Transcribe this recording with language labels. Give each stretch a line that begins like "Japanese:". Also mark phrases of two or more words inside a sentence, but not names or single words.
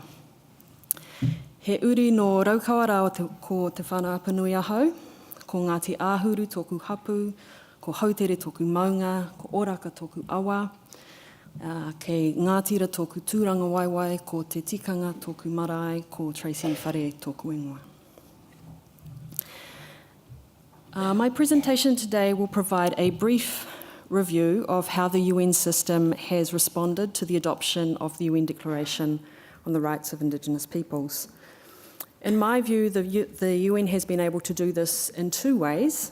Māori: He uri no raukawa rā ko te whānau apanui ahau, ko Ngāti Āhuru tōku hapu, ko Hautere tōku maunga, ko Oraka tōku awa, kei Ngātira tōku tūranga waiwai, ko Te Tikanga tōku marae, ko Tracey Whare tōku ingoa.
English: My presentation today will provide a brief review of how the UN system has responded to the adoption of the UN Declaration on the Rights of Indigenous Peoples. In my view, the UN has been able to do this in two ways.